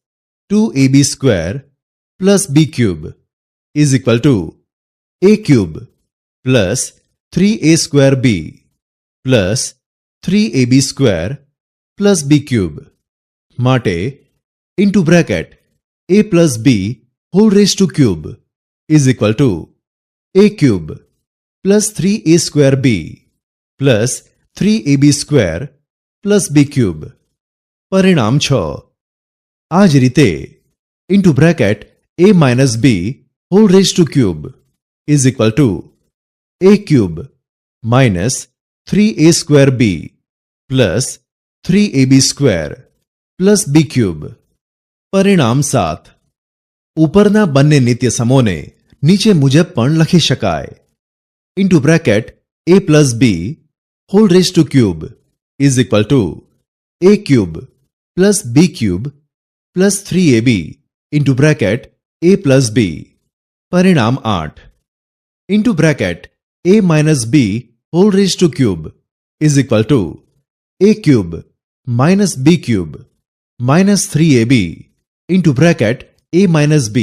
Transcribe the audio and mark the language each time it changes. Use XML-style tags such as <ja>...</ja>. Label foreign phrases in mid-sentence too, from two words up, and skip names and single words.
<en>2ab² plus b³ is equal to a³ plus 3a²b plus 3ab² plus b³. માટે into bracket a plus b whole raised to cube is equal to a cube plus 3a square b plus 3ab square plus b cube.</en> <gu>પરિણામ 6. આ જ રીતે</gu> <en>into bracket a minus b whole raised to cube is equal to a cube minus 3a square b plus 3ab square plus b cube.</en> <gu>પરિણામ 7. ઉપરના બંને નિત્ય સમોને નીચે મુજબ પણ લખી શકાય.</gu> <en>into bracket a plus b whole raised to cube is equal to a cube plus b cube plus 3ab into bracket a plus b.</en> <gu>પરિણામ 8.</gu> <en>into bracket a minus b whole raised to cube is equal to a cube minus b cube minus 3ab into bracket a minus b.</en>